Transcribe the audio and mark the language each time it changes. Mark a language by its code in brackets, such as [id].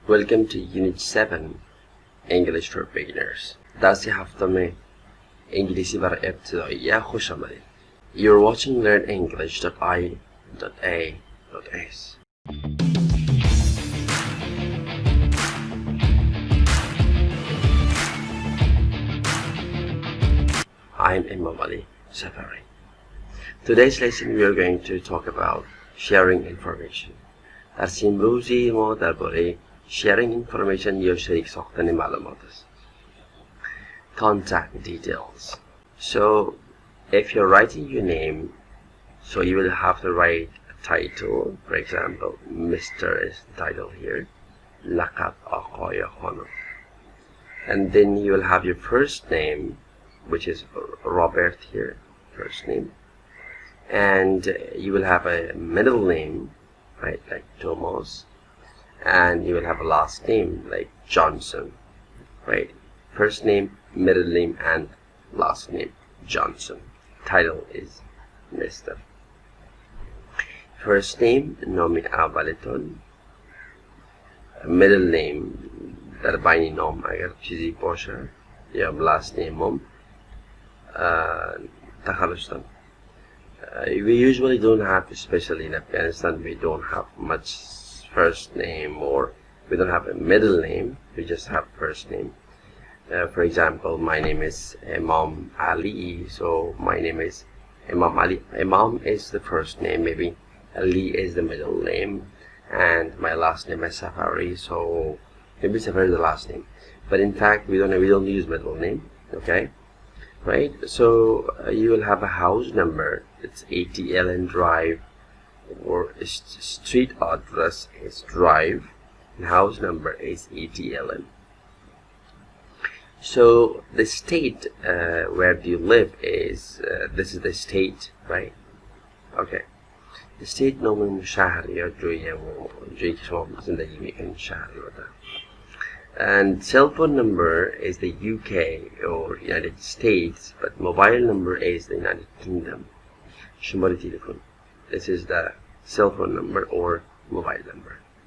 [en] Welcome to Unit 7 English for Beginners. [fa] درس هفتم انگلیسی برای ابتدایی خوش آمدید. [en] You're watching learnenglish.i.a.s. I'm Imam Ali Safari. Today's lesson we are going to talk about sharing information. [fa] درس امروزی ما درباره sharing information یا شریک ساختن معلومات است. [en] Contact details. So if you're writing your name, so you will have to write a title. For example, Mr. is the title here. [fa] Laqab Aqa ya Khanum. [en] And then you will have your first name, which is Robert here, first name. And you will have a middle name, right, like Thomas. And you will have a last name like Johnson, right? First name, middle name, and last name Johnson. Title is Mr. First name [fa] نام اولتون. Middle name در بین نام اگر چیزی باشه یا last name هم تخلص دارم. [en] We usually don't have, especially in Afghanistan, we don't have much first name, or we don't have a middle name, we just have first name. For example, my name is Imam Ali, so my name is Imam Ali. Imam is the first name, maybe Ali is the middle name, and my last name is Safari, so maybe Safari is the last name. But in fact, we don't use middle name, okay? Right? So you will have a house number. It's 80 Ellen Drive, or street address is Drive, and house number is 80 Ellen. So the state where you live is this is the state, right? Okay. [fa] The state نام شهر یا جایی که شما زندگی میکنید شهر رو. [en] And cell phone number is the UK or United States, but mobile number is the United Kingdom. [fa] شماره تلفن. [en] This is the cell phone number or mobile number.